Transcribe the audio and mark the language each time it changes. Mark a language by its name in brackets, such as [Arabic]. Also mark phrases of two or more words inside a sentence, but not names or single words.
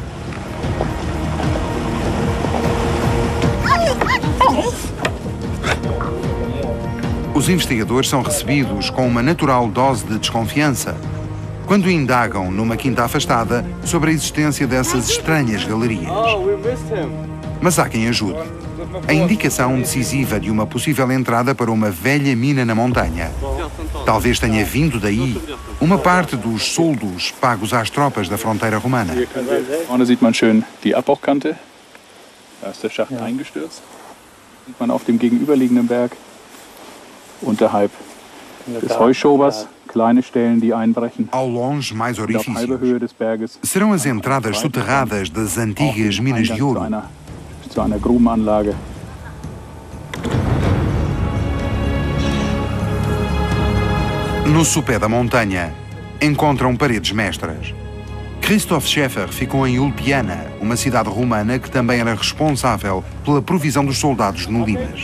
[Portuguese] Os investigadores são recebidos com uma natural dose de desconfiança quando indagam numa quinta afastada sobre a existência dessas estranhas galerias. Mas há quem ajude. A indicação decisiva de uma possível entrada para uma velha mina na montanha. Talvez tenha vindo daí uma parte dos soldos pagos às tropas da fronteira romana. [German] Vorne sieht man schön die Abbruchkante. Da ist der Schacht eingestürzt. Sieht man auf dem gegenüberliegenden Berg unterhalb des Heuschobers kleine Stellen, die einbrechen. [Portuguese] Ao longe, mais [German] Auf halber [Portuguese] orifícios. [German] Höhe des Berges [Portuguese] Serão as entradas soterradas das antigas minas de ouro. [German] zu einer Grubenanlage. [Portuguese] No sopé da montanha, encontram paredes mestras. Christoph Schäfer ficou em Ulpiana, uma cidade romana que também era responsável pela provisão dos soldados no Limas.